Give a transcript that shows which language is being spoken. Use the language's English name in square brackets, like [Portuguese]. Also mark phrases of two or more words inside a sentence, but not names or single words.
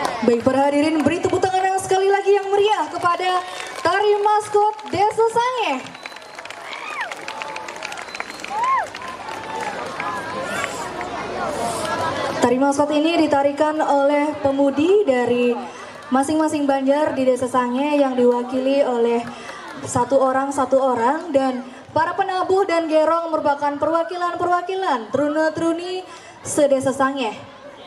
[Indonesian] Baik para hadirin, beri tepuk tangan yang sekali lagi yang meriah kepada tari maskot Desa Sangeh. Tari maskot ini ditarikan oleh pemudi dari masing-masing banjar di Desa Sangeh yang diwakili oleh satu orang dan para penabuh dan gerong merupakan perwakilan-perwakilan truna-truni se-Desa Sangeh.